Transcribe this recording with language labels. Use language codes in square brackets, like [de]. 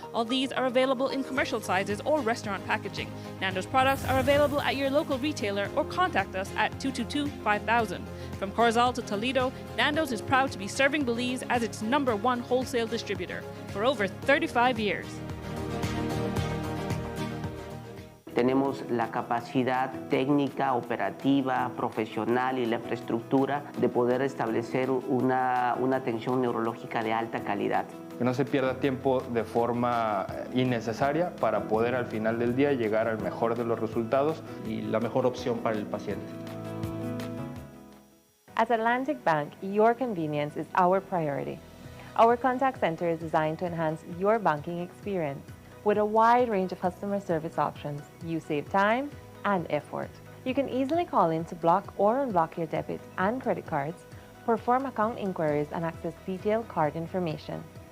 [en] All these are available in commercial sizes or restaurant packaging. Nando's products are available at your local retailer or contact us at 222-5000. From Corozal to Toledo, Nando's is proud to be serving Belize as its #1 wholesale distributor for over 35 years. [es] Tenemos la capacidad técnica, operativa, profesional y la infraestructura de poder establecer una atención neurológica de alta calidad. Que no se pierda tiempo de forma innecesaria para poder al final del día llegar al mejor de los resultados y la mejor opción para el paciente. [en] At Atlantic Bank, your convenience is our priority. Our contact center is designed to enhance your banking experience. With a wide range of customer service options, you save time and effort. You can easily call in to block or unblock your debit and credit cards, perform account inquiries, and access detailed card information.